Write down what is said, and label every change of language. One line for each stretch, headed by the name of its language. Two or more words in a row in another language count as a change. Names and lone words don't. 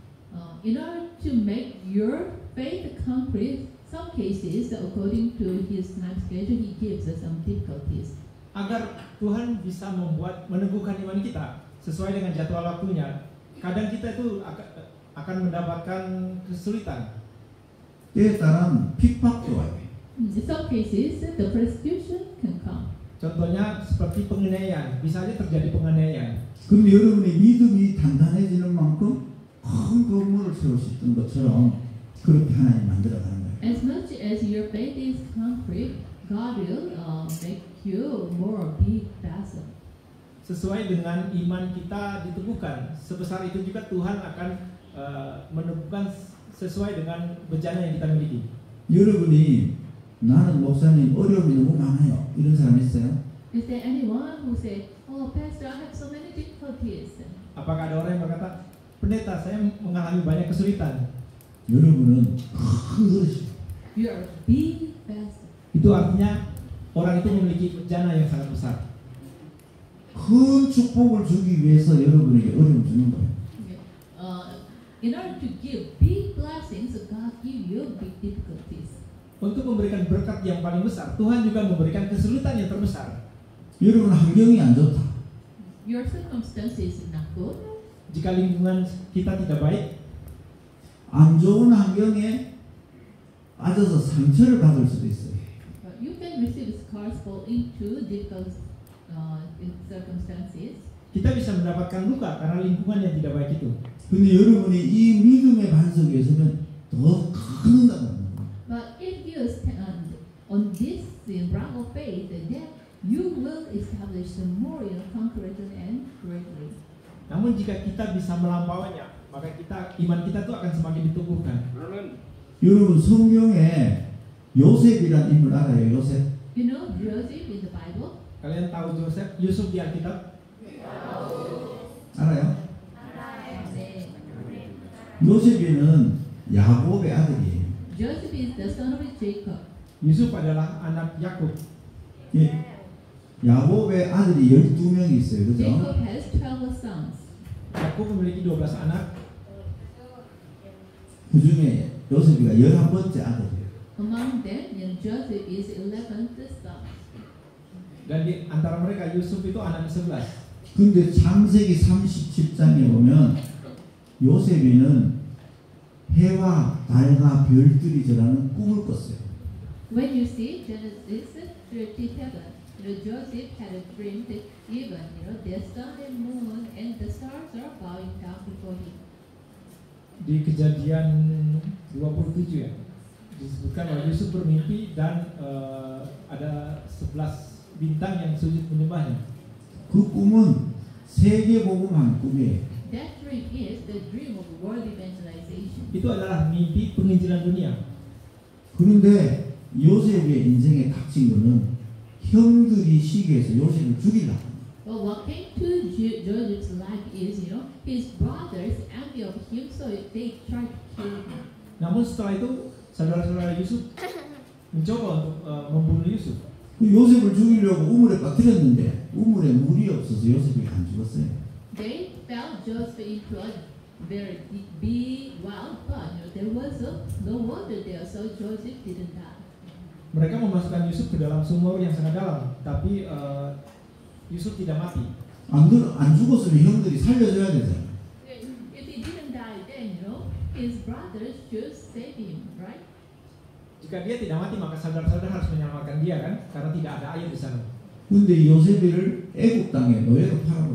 English: In order to make your faith concrete, some cases, according to His time schedule, He gives us some difficulties.
Indonesian: Agar Tuhan bisa meneguhkan iman kita sesuai dengan jadwal waktunya, kadang kita itu akan mendapatkan kesulitan.
Korean: 때에 따른 핍박도 와요.
English: In some cases, the persecution can come.
Indonesian: Contohnya seperti penganiayaan, bisa aja terjadi penganiayaan.
Korean: 그런데 여러분의 믿음이 단단해지는 만큼 큰 건물을 세울 수 있던 것처럼 그렇게 하나님 만들어가는 거예요.
English: As much as your faith is concrete, God will make you more big vessel.
Indonesian: Sesuai dengan iman kita diteguhkan, sebesar itu juga Tuhan akan meneguhkan sesuai dengan bejana yang kita miliki.
Korean: 여러분이 나는 목사님 어려움이 너무 많아요. 이런 사람 있어요?
English: Is there anyone who say, "Oh, Pastor, I have so many difficulties"?
Indonesian: Apakah ada orang yang berkata, pendeta saya mengalami banyak kesulitan?
Korean: 여러분은 큰 그릇이.
English: You are a big vessel.
Indonesian: Itu artinya orang itu memiliki bejana yang sangat besar.
Korean: 큰 축복을 주기 위해서 여러분에게 어려움 주는 거예요.
English: Okay. In order to give big blessings, God give you big difficulties.
Indonesian: Untuk memberikan berkat yang paling besar, Tuhan juga memberikan kesulitan yang terbesar.
Korean: 여러분 환경이 안 좋다.
English: Your circumstances is not good.
Indonesian: Jika lingkungan kita tidak baik,
Korean: 안 좋은 환경에 빠져서 상처를 받을 수도 있어요.
English: You can receive scars fall into difficult circumstances.
Indonesian: kita bisa mendapatkan luka karena lingkungan yang tidak baik itu.
Korean: 근데 여러분이 이 믿음의 반석에 서면 더 큰 응답을 받는 거예요.
English: But if you stand on this ground of faith, then you will establish more concrete and greatly.
Indonesian: Namun jika kita bisa melampauinya, maka iman kita tuh akan semakin diteguhkan.
Korean: 여러분 성경에 요셉이란 인물 알아요? 요셉?
English: You know Joseph in the Bible?
Indonesian: Kalian tahu Yusuf di Alkitab?
Korean: 알아요? 네. 요셉이는 야곱의 아들이에요.
English: Joseph is the son of Jacob.
Indonesian: Yusuf adalah anak Yakub.
Korean: 예. 야곱의 아들이 12명이 있어요. 그죠?
English: Jacob has 12 sons.
Indonesian: Yakub memiliki 12 anak.
Korean: 그 중에 요셉이가 11번째 아들이에요.
English: Among them, Joseph is 11th son.
Indonesian: Dan di antara mereka Yusuf itu anak ke-11.
Korean: 근데 창세기 37장에 보면 요셉이는 해와 달과 별들이 저라는 꿈을 꿨어요.
English: When you see Genesis 37, Joseph had a dream that even the sun and moon and the stars are bowing down before him.
Indonesian: Di Kejadian 27 ya, disebutkan bahwa Yusuf bermimpi dan ada 11 bintang yang sujud menyembahnya.
Korean: 그 꿈은 세계복음한 꿈이에요.
English: That dream is the dream of world evangelization.
Indonesian: Itu adalah mimpi penginjilan dunia.
Korean: 그런데 요셉의 인생에 닥친 거는 형들이 시기해서 요셉을 죽이려고.
English: Well, what came to Joseph's life is, his brothers envy of him, so they tried to kill him.
Indonesian: Namun setelah itu saudara-saudara Yusuf mencoba untuk membunuh Yusuf.
Korean: 요셉을 죽이려고 우물에 빠뜨렸는데 우물에 물이 없어서 요셉이 안 죽었어요.
English: They fell Joseph into a very big well, but there was no water there, so Joseph didn't die.
Indonesian: Mereka memasukkan Yusuf ke dalam sumur yang sangat dalam, tapi Yusuf tidak mati.
Korean: 안 죽었으면 형들이 살려줘야 되잖아요.
English: If he didn't die, then his brothers should save him, right?
Indonesian: Jika dia tidak mati, maka saudara-saudara harus menyelamatkan dia kan, karena tidak ada air di sana.
Korean: 근데 요셉을 애굽 땅에 노예로 팔아버려.